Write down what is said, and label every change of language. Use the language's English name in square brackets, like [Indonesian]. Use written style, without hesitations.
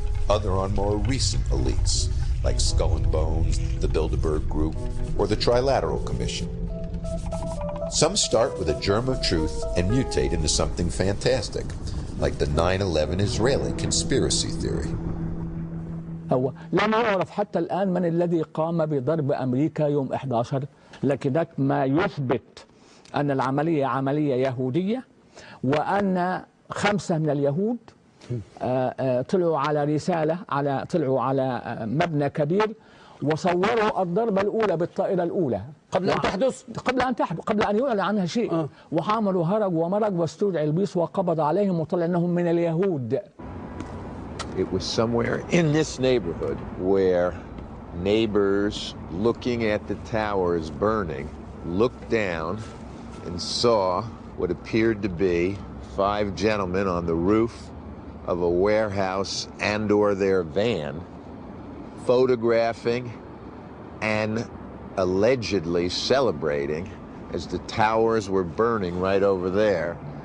[English] Other on more recent elites like Skull and Bones, the Bilderberg Group, or the Trilateral Commission. Some start with a germ of truth and mutate into something fantastic, like the 9/11 Israeli conspiracy theory. [Arabic] هو لم يعرف حتى الآن من الذي قام بضرب أمريكا يوم 11، لكن ما يثبت أن العملية عملية يهودية، وأن 5 من اليهود طلعوا على رسالة، طلعوا على مبنى كبير وصوروا الضربة الأولى بالطائرة الأولى قبل أن تحدث، قبل أن يعلن عنها شيء. وعملوا هرج ومرج واستدعى البوليس وقبض عليهم وطلع أنهم من اليهود. [English] It was somewhere in this neighborhood where neighbors looking at the towers burning looked down and saw what appeared to be 5 gentlemen on the roof of a warehouse and or their van photographing and allegedly celebrating as the towers were burning right over there.